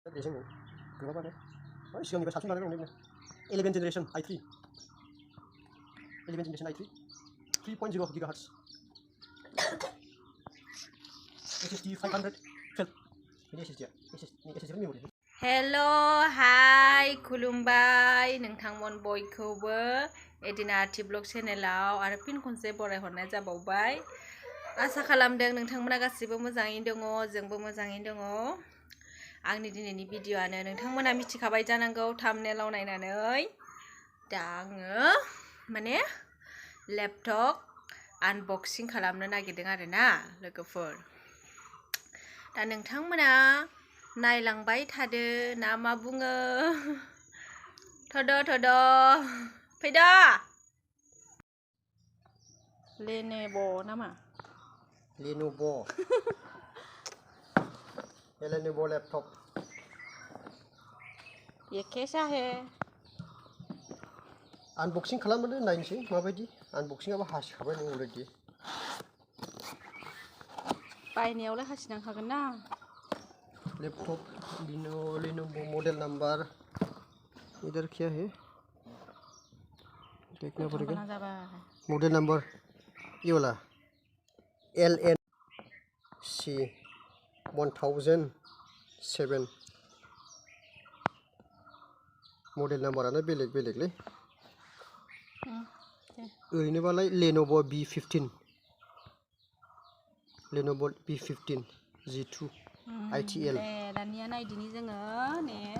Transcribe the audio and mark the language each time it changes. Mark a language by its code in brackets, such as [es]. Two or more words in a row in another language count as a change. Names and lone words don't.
[id] Racing berapa nih? Oh, siang juga 11 generation i3. 11 generation i3. 3.0 GHz. SSD 500 12. Ini SSD ya. SSD memori. [en] Hello, hi, [brx] खुलुमबाय नोंथांमोन बयखौबो एदिनार्टि ब्लग चेनेलाव आरो फिन खनसे बरायहरनाय जाबावबाय। आसा खालामदों नोंथांमोना गासिबो मोजाङैनो दङ, जोंबो मोजाङैनो दङ। आंनि दिनैनि भिडिअआनो नोंथांमोना मिथिखाबाय जानांगौ थाम्बनेलाव नायनानै। दा आङो माने लेपटप आनबक्सिं खालामनो नागिरदों आरोना लोगोफोर। दा नोंथांमोना नायलांबाय थादो ना मा बुङो? थद' फैदो। लेनेभो नामा? LENOVO. LENOVO laptop. [hi] ये कैसा है? [brx] Unboxing खालामनो नायनोसै माबायदि। Unboxingआबो हासिखाबाय नों अलरेडि। बायनायावलाय हासिनांखागोन ना। [hi] लैपटॉप लेनोवो [en] model number [hi] इधर क्या है देखना पड़ेगा। [en] model number [hi] ये वाला [brx] LNC 1007 मॉडल नंबरानो बेलेग-बेलेगलै ओरैनोबालाय लेनोवो B15 लेनोवो B15 G2 ITL दानिया नायदिनि जोङो ने